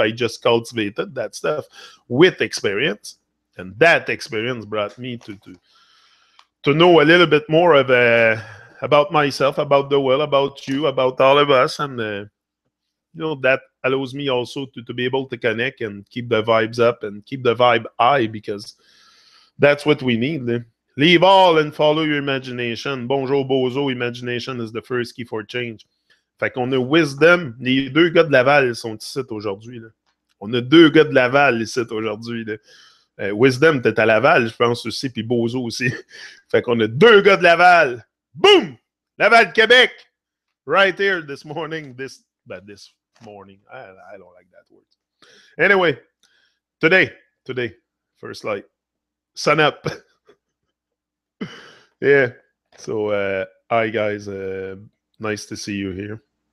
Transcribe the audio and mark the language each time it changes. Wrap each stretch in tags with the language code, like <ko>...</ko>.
<en>I just cultivated that stuff with experience, and that experience brought me to know a little bit more about myself, about the world, about you, about all of us, and that allows me also to be able to connect and keep the vibes up and keep the vibe high, because that's what we need. Leave all and follow your imagination. Bonjour, bozo. Imagination is the first key for change.</en> <fr>Fait qu'on a Wisdom. Les deux gars de Laval sont ici aujourd'hui. On a deux gars de Laval ici aujourd'hui. Wisdom, t'es à Laval, je pense aussi, puis Bozo aussi. Fait qu'on a deux gars de Laval. Boom! Laval, Québec!</fr> <en>Right here this morning. This morning. I don't like that word. Anyway, today, first light. Sun up. Yeah. So, hi guys. Nice to see you here.</en>